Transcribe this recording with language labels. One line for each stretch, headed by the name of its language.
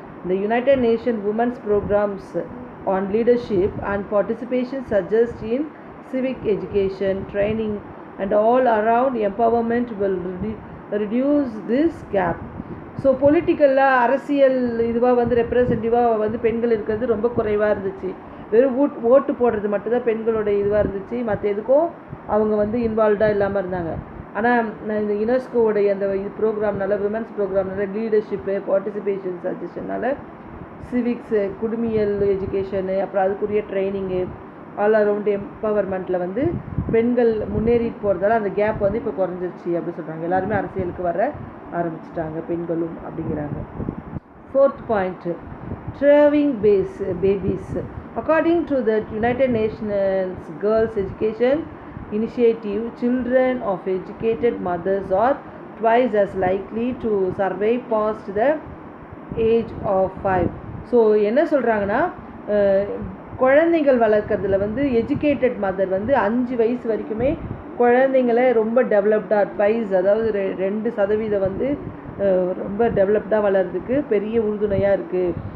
English: The United Nations Women's Programs on leadership and participation suggest in civic education, training and all around empowerment will reduce this gap.
Tamil: So பொலிட்டிக்கலாக அரசியல் இதுவாக வந்து ரெப்ரசன்டேட்டிவாக வந்து பெண்கள் இருக்கிறது ரொம்ப குறைவாக இருந்துச்சு. வெறும் ஓட்டு போடுறது மட்டும்தான் பெண்களோட இதுவாக இருந்துச்சு, மற்ற எதுக்கும் அவங்க வந்து இன்வால்வ்டாக இல்லாமல் இருந்தாங்க. ஆனால் இந்த யுனெஸ்கோவுடைய அந்த இது ப்ரோக்ராம்னால, women's ப்ரோக்ராம்னால, leadership, participation சஜஷனால், civics, குடிமியல் education, அப்புறம் அதுக்குரிய ட்ரைனிங்கு, ஆல் அரவுண்ட் எம்பவர்மெண்ட்டில் வந்து பெண்கள் முன்னேறிட்டு போகிறதால அந்த கேப் வந்து இப்போ குறைஞ்சிருச்சு அப்படி சொல்கிறாங்க. எல்லாருமே அரசியலுக்கு வர ஆரம்பிச்சிட்டாங்க பெண்களும் அப்படிங்கிறாங்க. Fourth point, ட்ரேவிங் babies.
English: According to the United Nations Girls Education Initiative, children of educated mothers are twice as likely to survive past the age of 5.
Tamil: So என்ன சொல்கிறாங்கன்னா, குழந்தைகள் வளர்க்குறதுல வந்து எஜுகேட்டட் மதர் வந்து 5 வயசு வரைக்குமே குழந்தைங்களை ரொம்ப டெவலப்டாக ட்வைஸ், அதாவது 2% வந்து ரொம்ப டெவலப்டாக வளர்கிறதுக்கு பெரிய உறுதுணையாக இருக்குது.